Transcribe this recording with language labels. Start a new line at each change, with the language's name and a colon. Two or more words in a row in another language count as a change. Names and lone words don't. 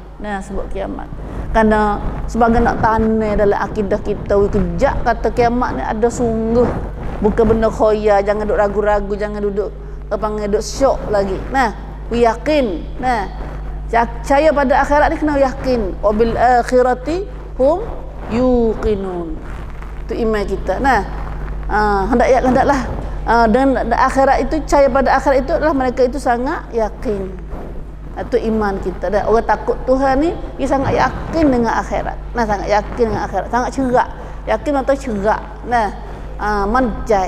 Malay: Nah, sebut kiamat. Kerana sebagai nak tanam dalam akidah kita, kejak kata kiamat ni ada sungguh. Bukan benda khoya, jangan duduk ragu-ragu, jangan duduk duduk syok lagi. Nah, yakin. Nah, percaya pada akhirat ni kena yakin.
Arabic: وبالآخرة هم يوقنون.
Malay: Itu iman kita. Nah, hendaklah dan akhirat itu, percaya pada akhirat itu adalah mereka itu sangat yakin. Itu iman kita. Dan orang takut Tuhan ni dia sangat yakin dengan akhirat. Nah, sangat yakin dengan akhirat, sangat cerak. Yakin atau cerak. Nah, mancai.